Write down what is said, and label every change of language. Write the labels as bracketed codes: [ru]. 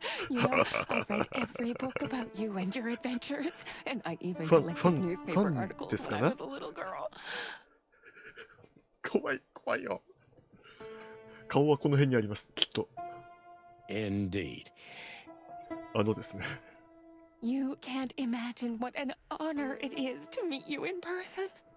[en] You know, I've read every book about you and your adventures, and I even collected newspaper articles when I was a little girl. [ja] 怖い、怖いよ。顔はこの辺にあります、きっと。 [en] Indeed. [ja] あのですね。 [en] You can't imagine what an honor it is to meet you in person.